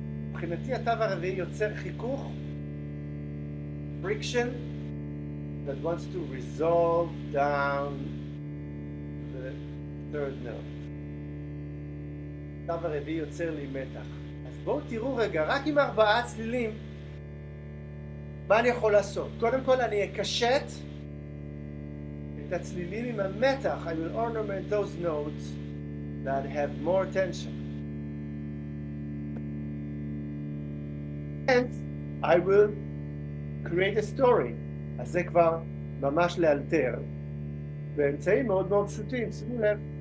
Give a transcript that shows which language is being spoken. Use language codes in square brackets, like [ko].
[he] מבחינתי התו הרביעי יוצר חיכוך, [en] friction, that wants to resolve down the third note. [he] התו הרביעי יוצר לי מתח. אז בואו תראו רגע, רק עם 4 צלילים, מה אני יכול לעשות? קודם כל אני אקשט את הצלילים עם המתח. [en] I will ornament those notes that have more tension. And I will create a story. [he] אז זה כבר ממש לאלתר. באמצעים מאוד מאוד פשוטים, שימו לב.